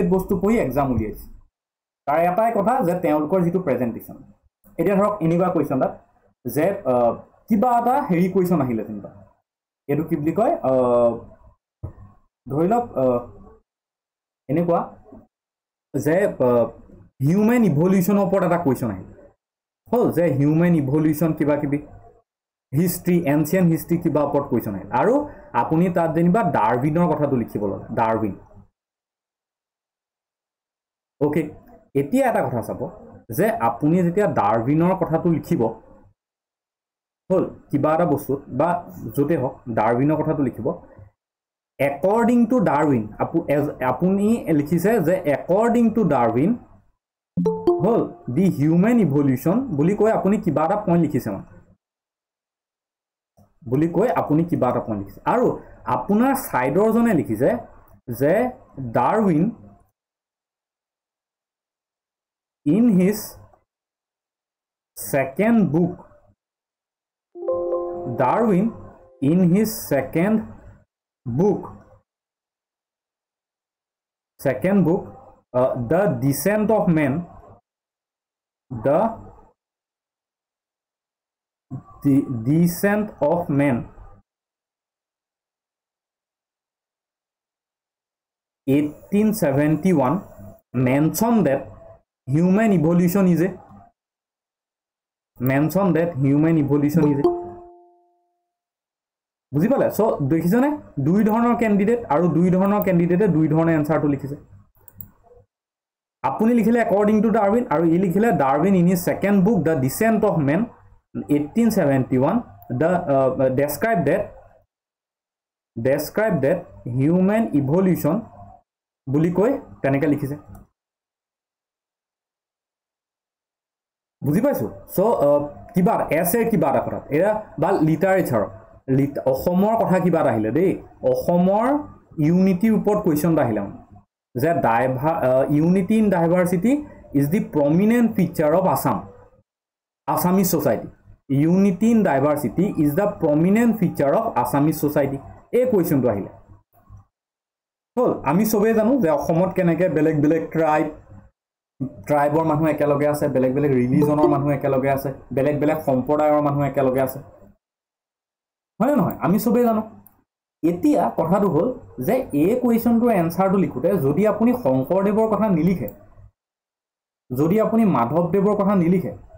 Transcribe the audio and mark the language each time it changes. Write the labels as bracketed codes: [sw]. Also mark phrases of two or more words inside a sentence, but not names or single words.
[as] বস্তু পঢ়ি এক্সাম উলিয়াইছে তাৰ এটাই কথা যে তেওঁলোকৰ যিটো প্ৰেজেন্টেশন এতিয়া ধৰক এনেকুৱা কুৱেশ্যন এটা যে কিবা এটা হেৰি কুৱেশ্যন আহিলে যেনিবা এইটো কি বুলি কয় ধৰি লওক এনেকুৱা যে [en] human evolution [as] ওপৰত এটা কুৱেশ্যন আহিল হল যে [en] human evolution [as] কিবা কিবি হিষ্ট্ৰী [en] ancient history [as] কিবা ওপৰত কুৱেশ্যন আহিল আৰু আপুনি তাত যেনিবা ডাৰউইনৰ কথাটো লিখিব লাগে ডাৰউইন ওকে এতিয়া এটা কথা চাব যে আপুনি যেতিয়া ডাৰউইনৰ কথাটো লিখিব হল কিবা এটা বস্তুত বা যতে হওক ডাৰউইনৰ কথাটো লিখিব [en] according to Darwin [as] আপুনি লিখিছে যে [en] according to Darwin [as] হল [en] the human evolution [as] বুলি কৈ আপুনি কিবা এটা পইণ্ট লিখিছে মানে বুলি কৈ আপুনি কিবা এটা পইণ্ট লিখিছে আৰু আপোনাৰ সাইডৰ জনে লিখিছে যে Darwin [en] in his second book The Descent of Man the Descent of Man 1871 mention that human evolution is a [as] বুজি পালে সো দেখিছনে দুই ধৰণৰ ক্যান্ডিডেট আৰু দুই ধৰণৰ ক্যান্ডিডেটে দুই ধৰণৰ এনসাৰটো লিখিছে আপুনি লিখিলে [en] according to Darwin [as] আৰু ই লিখিলে [en] Darwin in his second book The Descent of Man 1871 the describe that human evolution [as] বুলি কৈ তেনেকৈ লিখিছে বুজি পাইছো সো কিবা এছে কিবা এটা কথা এৰা বা লিটাৰেচাৰ অসমৰ কথা কিবা আহিলে দেই অসমৰ ইউনিটিৰ ওপৰত কোৱেশ্চন আহিলে যে [en] unity in diversity is the prominent feature of Assamese society unity in diversity is the prominent feature of Assamese society [as] এই কোৱেশ্চনটো আহিলে হল আমি সবে জানো যে অসমত কেনেকৈ বেলেগ বেলেগ ট্ৰাইবৰ মানুহ একেলগে আছে বেলেগ বেলেগ ৰিলিজনৰ মানুহ একেলগে আছে বেলেগ বেলেগ সম্প্ৰদায়ৰ মানুহ একেলগে আছে হয় নহয় আমি সবে জানো এতিয়া কথাটো হল যে এই কোৱেশ্চনটোৰ এনসাৰটো লিখোতে যদি আপুনি শংকৰদেৱৰ কথা নিলিখে যদি আপুনি মাধৱদেৱৰ কথা নিলিখে